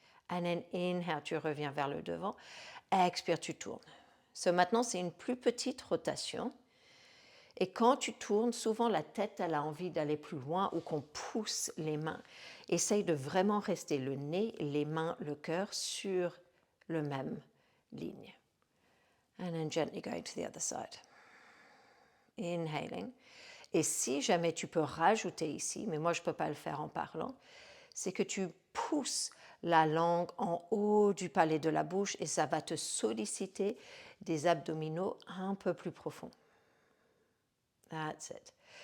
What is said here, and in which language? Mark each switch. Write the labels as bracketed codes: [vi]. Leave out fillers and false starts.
[en] And then inhale, [fr] tu reviens vers le devant. Expire, tu tournes. Maintenant, c'est une plus petite rotation. Et quand tu tournes, souvent la tête, elle a envie d'aller plus loin ou qu'on pousse les mains. Essaye de vraiment rester le nez, les mains, le cœur sur le même ligne. [en] And then gently going to the other side. Inhaling. [fr] Et si jamais tu peux rajouter ici, mais moi je ne peux pas le faire en parlant, c'est que tu pousses la langue en haut du palais de la bouche et ça va te solliciter des abdominaux un peu plus profonds. [en] That's it.